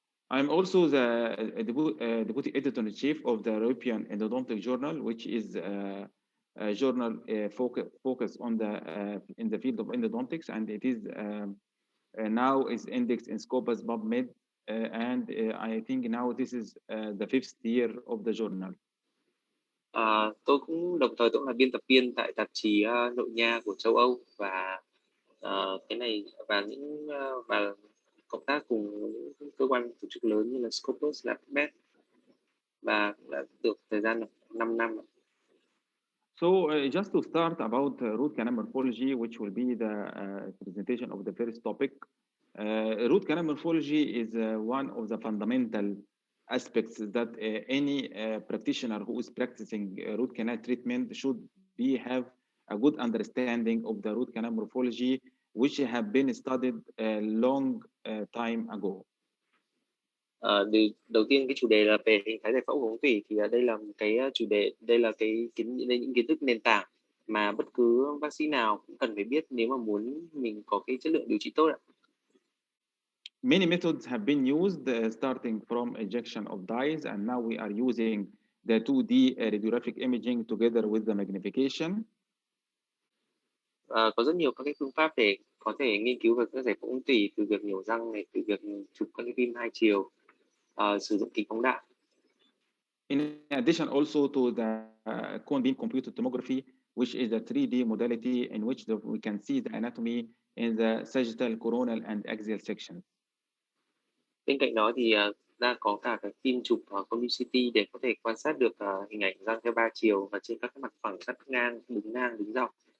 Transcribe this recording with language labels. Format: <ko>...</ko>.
<en>I'm also the deputy editor-in-chief of the European Endodontic Journal, which is a journal focused on in the field of endodontics, and it is now is indexed in Scopus PubMed, and I think now this is the 5th year of the journal.</en> <vi>Tôi cũng đồng thời là biên tập viên tại tạp chí nội nha của châu Âu, và cái này và và cộng tác cùng những cơ quan tổ chức lớn như là Scopus, PubMed, và đã được thời gian 5 năm.</vi> <en>So just to start about root canal morphology, which will be the presentation of the first topic. Root canal morphology is one of the fundamental aspects that any practitioner who is practicing root canal treatment should have a good understanding of the root canal morphology, which have been studied a long time ago.</en> <vi>Đầu tiên cái chủ đề là về hình thái giải phẫu của ống tủy, thì đây là một cái chủ đề, đây là những kiến thức nền tảng mà bất cứ bác sĩ nào cũng cần phải biết nếu mà muốn mình có cái chất lượng điều trị tốt ạ.</vi> <en>Many methods have been used, starting from ejection of dyes, and now we are using the 2D radiographic imaging together with the magnification.</en> <vi>Có rất nhiều các cái phương pháp để có thể nghiên cứu về các giải phẫu ống tủy, từ việc nhổ răng này, từ việc chụp các cái phim hai chiều, sử dụng kính phóng đại.</vi> <en>In addition, also to the cone beam computed tomography, which is a 3D modality in which we can see the anatomy in the sagittal, coronal, and axial sections.</en> <vi>Bên cạnh đó thì đã có cả cái phim chụp cone beam CT để có thể quan sát được hình ảnh răng theo 3 chiều và trên các cái mặt phẳng, cắt ngang, đứng dọc.</vi>